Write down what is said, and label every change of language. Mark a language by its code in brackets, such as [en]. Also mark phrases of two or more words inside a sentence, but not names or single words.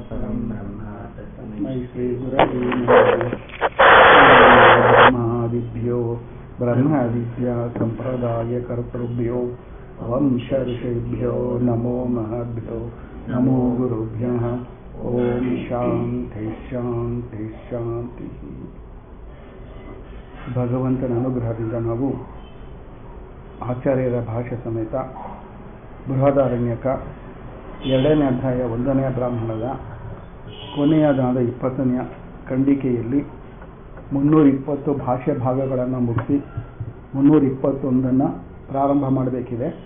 [sa] तस्मै श्रीगुरवे ब्रह्मादिभ्यो ब्रह्मविद्या सम्प्रदायकर्तृभ्यो वंशऋषिभ्यो नमो महद्भ्यो नमो गुरुभ्यः। ओम शांति शांति शांति। [kn] ಭಗವಂತನ ಅನುಗ್ರಹದಿಂದ ನಾವು ಆಚಾರ್ಯರ ಭಾಷೆ ಸಮೇತ ಬೃಹದಾರಣ್ಯಕ 2ನೇ ಅಧ್ಯಾಯ 1ನೇ ಬ್ರಾಹ್ಮಣದ ಕೊನೆಯದಾದ 20ನೇ ಖಂಡಿಕೆಯಲ್ಲಿ 320 ಭಾಷೆ ಭಾಗಗಳನ್ನು ಮುಗಿಸಿ 321 ಪ್ರಾರಂಭ ಮಾಡಬೇಕಿದೆ.